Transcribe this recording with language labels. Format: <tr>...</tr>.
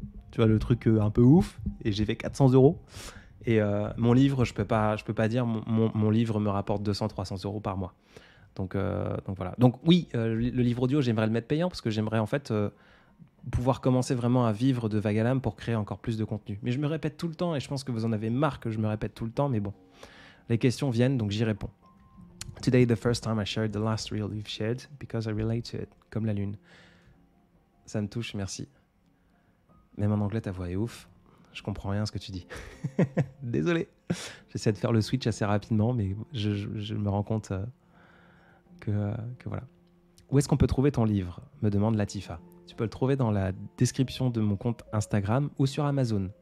<fr>Tu vois, le truc un peu ouf. Et j'ai fait 400 €. Et mon livre, je peux pas dire, mon livre me rapporte 200-300 € par mois. Donc voilà. Donc oui, le livre audio, j'aimerais le mettre payant parce que j'aimerais en fait pouvoir commencer vraiment à vivre de Vagalam pour créer encore plus de contenu. Mais je me répète tout le temps et je pense que vous en avez marre que je me répète tout le temps. Mais bon, les questions viennent, donc j'y réponds.</fr> <en>Today, the first time I shared the last reel you've shared because I relate to it.</en> <fr>Comme la lune. Ça me touche, merci. Même en anglais, ta voix est ouf. Je comprends rien à ce que tu dis. Désolé. J'essaie de faire le switch assez rapidement, mais je me rends compte que voilà. Où est-ce qu'on peut trouver ton livre? Me demande Latifa. Tu peux le trouver dans la description de mon compte Instagram ou sur Amazon.</fr>